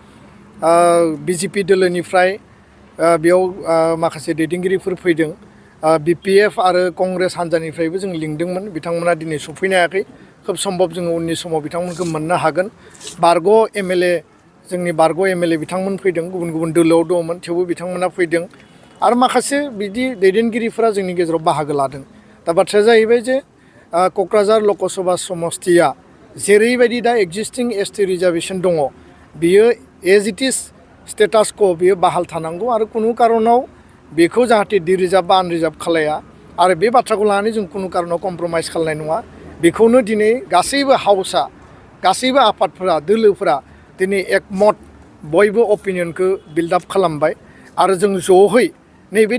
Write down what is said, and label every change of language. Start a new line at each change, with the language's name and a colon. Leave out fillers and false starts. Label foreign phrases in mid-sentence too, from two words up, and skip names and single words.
Bodo: BJP दोलोनिफ्राय बेयाव माखासे दैदेनगिरिफोर फैदों BPF आरो कंग्रेस हान्जानिफ्रायबो जों लिंदोंमोन बिथांमोना दिनै सफैनो हायाखै खोब सम्भब जोङो उननि समाव बिथांमोनखौ मोननो हागोन बारग' MLA जोंनि बारग' MLA बिथांमोन फैदों गुबुन गुबुन दोलोआव दंमोन थेवबो बिथांमोना फैदों आरो माखासे बिदि दैदेनगिरिफोरा जोंनि गेजेराव बाहागो लादों दा बाथ्राया जाहैबाय जे क'क्राझार लकसभा समस्तिया जेरैबायदि दा
English: existing ST reservation
Bodo: दङ बियो
English: as it is status
Bodo: को बियो बाहाल थानांगौ आरो कुनु कारनाव बेखौ जाहाथे डिरिजार्भ बा आनरिजार्भ खालाया आरो बे बाथ्राखौ लानानै जों कुनु कारनाव कमप्रमाइज खालामनाय नङा बेखौनो दिनै गासैबो हाउसआ गासैबो आफादफोरा दोलोफोरा दिनै एकमत बयबो अपिनियनखौ बिल्डआप खालामबाय आरो जों ज'है नैबे